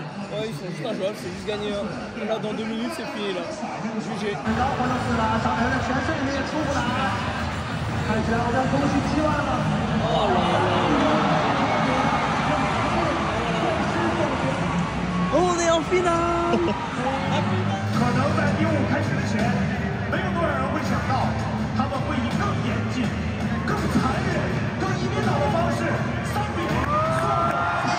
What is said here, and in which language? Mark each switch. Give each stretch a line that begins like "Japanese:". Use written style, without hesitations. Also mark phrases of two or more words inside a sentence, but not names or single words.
French: Ouais, ils sont juste injouables, c'est juste gagner. Là, dans 2 minutes, c'est fini là. Jugé. On est en finale.
Chinese: 可能在第5开始之前，没有多少人会想到，他们会以更严谨、更残忍、更一边倒的方式3比0算了。